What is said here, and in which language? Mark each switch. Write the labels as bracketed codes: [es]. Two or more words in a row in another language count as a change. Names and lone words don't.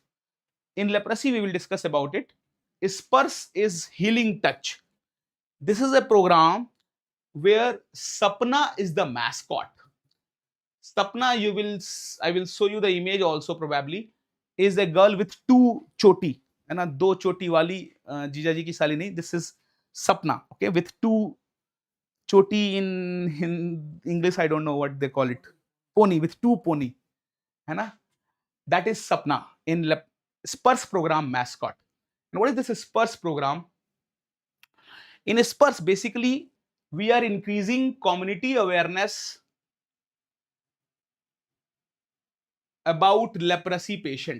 [en] In leprosy we will discuss about it. SPURS is healing touch. This is a program where Sapna is the mascot. Sapna, I will show you the image also probably, is a girl with two choti. [hi] है ना, दो चोटी वाली जीजा जी की साली नहीं. [en] This is Sapna, okay, with two choti in English, I don't know what they call it. Pony, with two pony. [hi] है ना? [en] That is Sapna in SPURS program mascot. And what is this SPURS program? In SPURS, basically, we are increasing community awareness about leprosy patient.